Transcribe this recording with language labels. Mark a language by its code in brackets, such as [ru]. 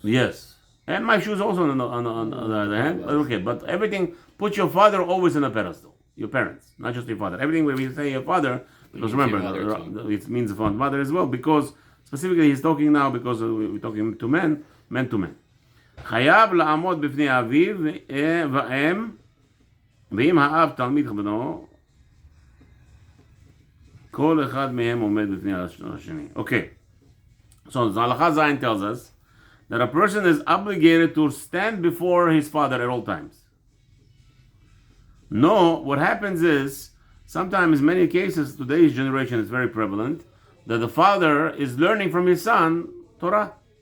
[en] Yes. And my shoes also on the other hand. Okay, but everything, put your father always on a pedestal. Your parents, not just your father. Everything where we say your father, because remember, it means the mother as well, because specifically he's talking now, because we're talking to men to men. [he] חייב לעמוד בפני אביו ואם, ואם האב תלמיד בנו, כל אחד מהם עומד בפני השני. [en] Okay. So Halacha Zayin tells us that a person is obligated to stand before his father at all times. No, what happens is, sometimes in many cases, today's generation is very prevalent, that the father is learning from his son Torah.